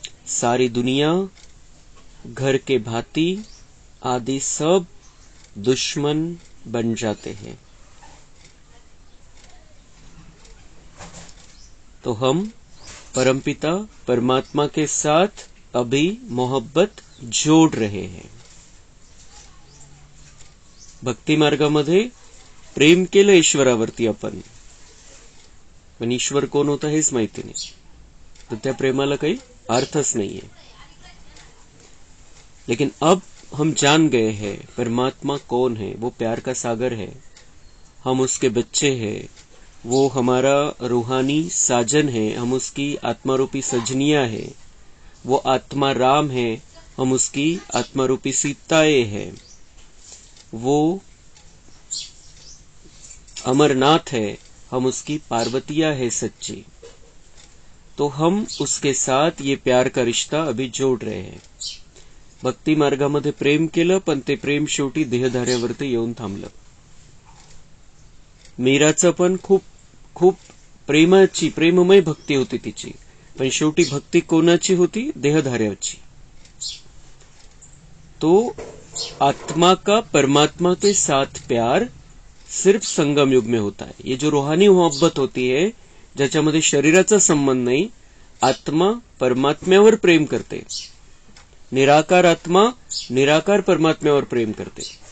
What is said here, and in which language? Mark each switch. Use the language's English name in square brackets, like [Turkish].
[Hindi] सारी दुनिया, घर के भाती आदि सब दुश्मन बन जाते हैं, तो हम परमपिता परमात्मा के साथ अभी मोहब्बत जोड़ रहे हैं। [Marathi] भक्ती मार्गामध्ये प्रेम केलं ईश्वरावरती आपण, पण ईश्वर कोण होता हेच माहिती नाही, तर त्या प्रेमाला काही अर्थच [Hindi] नहीं है। लेकिन अब हम जान गए हैं परमात्मा कौन है। वो प्यार का सागर है, हम उसके बच्चे हैं, वो हमारा रूहानी साजन है, हम उसकी आत्मा रूपी सजनिया है। वो आत्मा राम है, हम उसकी आत्मा रूपी सीताएं हैं। वो अमरनाथ है, हम उसकी पार्वतिया है सच्ची। तो हम उसके साथ ये प्यार का रिश्ता अभी जोड़ रहे हैं। [Marathi] भक्ती मार्गामध्ये प्रेम केलं, पण ते प्रेम शेवटी देहधाऱ्यावरती येऊन थांबलं। मीराचं पण खूप प्रेममय भक्ती होती तिची, पण शेवटी भक्ती कोणाची होती? देहधाऱ्याची। [Hindi] तो आत्मा का परमात्मा के साथ प्यार सिर्फ संगम युग में होता है। ये जो रूहानी मोहब्बत होती है, [Marathi] ज्याच्यामध्ये शरीराचा संबंध नहीं, आत्मा परमात्म्यावर प्रेम करते, निराकार आत्मा निराकार परमात्म्यावर प्रेम करते।